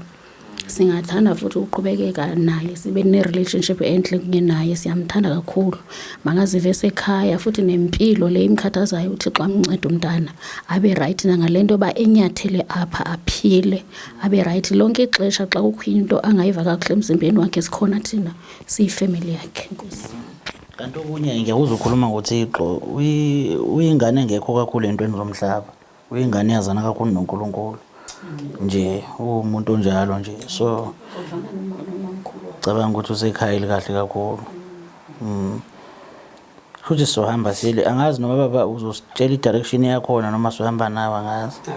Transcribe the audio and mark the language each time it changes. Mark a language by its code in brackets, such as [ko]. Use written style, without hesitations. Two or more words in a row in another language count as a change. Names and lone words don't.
[zu] Singathanda futhi uqhubekeka naye sibe ne-relationship enhle kunye naye siyamthanda kakhulu. [xh] Mangazive esekhaya futhi nempilo le imkhathazayo uThixo amncede umntana abe right nangale nto yoba enyathele apha aphile abe right lonke ixesha xa kukho into angayiva kakuhle emzimbeni wakhe sikhona thina siyifamily yakhe. Nkosi. [zu] kanti okunye ngiyakuzwa ukhuluma ngoThixo uyingane engekho kakhulu entweni zomhlaba uyingane yazana kakhulu noNkulunkulu nje umuntu onjalo nje so cabanga ukuthi usekhaya elikahle kakhulu futhi sohamba sile angazi noma baba uzositshela i-direction yakhona noma sohamba nawe angazi